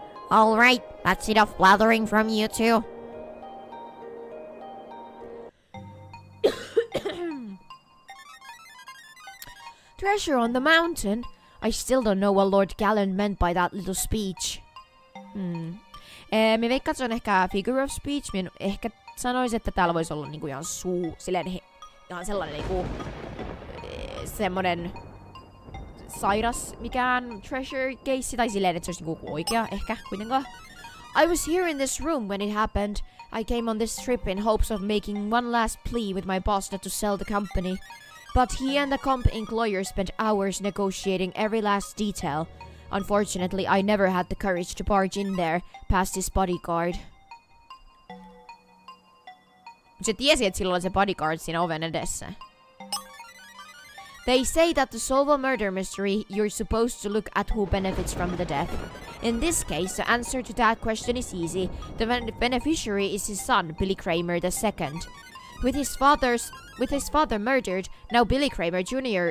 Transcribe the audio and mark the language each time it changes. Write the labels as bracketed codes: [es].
[en] Alright, that's enough blathering from you two. Treasure on the mountain? I still don't know what Lord Gallant meant by that little speech. [fi] Me veikkaan, että se on ehkä [en] figure of speech. [fi] Minä ehkä sanoisin, että täällä voisi olla niinku ihan ihan sellainen niinku semmonen sairas mikään treasure case tai silleen, että se olisi niinku oikea ehkä kuitenkaan. [en] I was here in this room when it happened. I came on this trip in hopes of making one last plea with my boss not to sell the company. But he and the Comp Inc. lawyer spent hours negotiating every last detail. Unfortunately, I never had the courage to barge in there past his bodyguard. [fi] Se tiesi, että sillä oli se bodyguard siinä oven edessä. [en] They say that to solve a murder mystery, you're supposed to look at who benefits from the death. In this case, the answer to that question is easy. The beneficiary is his son, Billy Kramer II. With his father murdered, now Billy Kramer Jr.